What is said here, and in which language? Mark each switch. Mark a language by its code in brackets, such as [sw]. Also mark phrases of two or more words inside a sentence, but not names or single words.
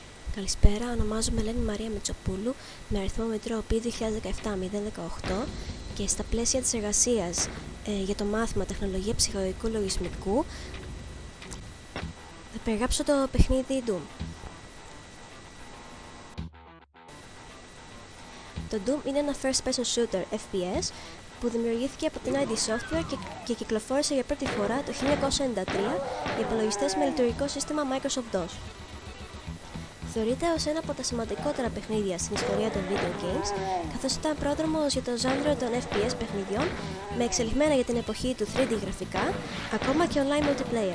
[el] Καλησπέρα, ονομάζομαι Ελένη Μαρία Μετσοπούλου με αριθμό μητρό P2017-018 και στα πλαίσια της εργασίας για το μάθημα Τεχνολογία Ψυχολογικού Λογισμικού θα περιγράψω το παιχνίδι Doom. Το Doom είναι ένα [en] first-person shooter [el] FPS που δημιουργήθηκε από την ID Software και κυκλοφόρησε για πρώτη φορά το 1993 για υπολογιστές με λειτουργικό σύστημα Microsoft DOS. Θεωρείται ως ένα από τα σημαντικότερα παιχνίδια στην ιστορία των [en] video games, [el] καθώς ήταν πρόδρομος για το ζάνρο των FPS παιχνιδιών με εξελιγμένα για την εποχή του 3D γραφικά, ακόμα και [en] online multiplayer.